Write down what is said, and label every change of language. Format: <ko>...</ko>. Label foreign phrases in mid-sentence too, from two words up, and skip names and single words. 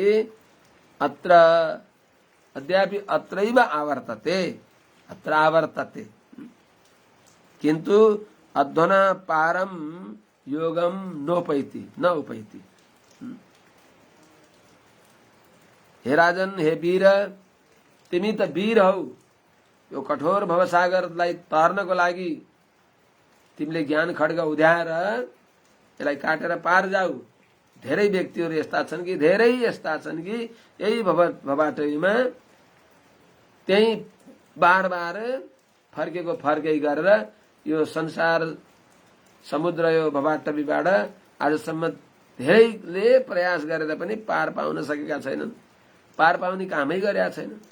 <sa>अत्रैव आवर्तते, अत्र आवर्तते, किंतु अध्वना पारम योगम नोपैति, न उपैति।</sa> <ne>हे राजन, हे वीर, तिमी त वीर हौ, यो कठोर भवसागरलाई तर्नको लागि तिमीले ज्ञान खड्ग उद्याएर यसलाई काटेर पार जाऊ। धेरै व्यक्तिहरू यस्ता छन् कि, धेरै यस्ता छन् कि यही भवबाटोमा त्यही बार बार फर्केको फर्कै गरेर यो संसार समुद्र यो भवबाटोबाट आजसम्म धेरैले प्रयास गरेर पनि पार पाउन सकेका छैनन्, पार पाउने कामै गरेका छैन।</ne>